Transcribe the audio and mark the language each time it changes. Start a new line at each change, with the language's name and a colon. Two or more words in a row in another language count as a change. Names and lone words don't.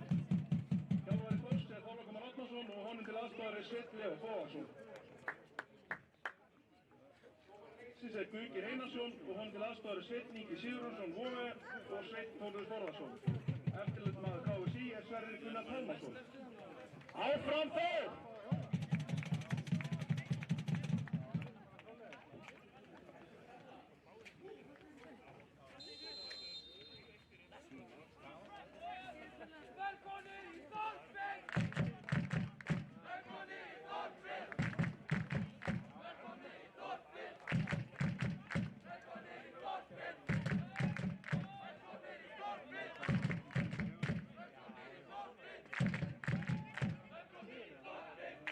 Icelandic: Þjálfari Þórs er Þorlákur Már Árnason og honum til aðstoðar er Sveinn Leó Bóasson. Þessi er Guðgeir Einarsson og honum til aðstoðar er Sveinn Ingi Sigurðarsson Vóge og Sveinn Þórður Þórðarsson. Eftirlitsmaður KSÍ er Sverrir Gunnar Pálmarsson. Áfram Þór!
Swedish: Välkommen i Norrfält! Välkommen i Norrfält! Välkommen i Norrfält! Välkommen i Norrfält! Välkommen i Norrfält! Välkommen i Norrfält! Välkommen i Norrfält!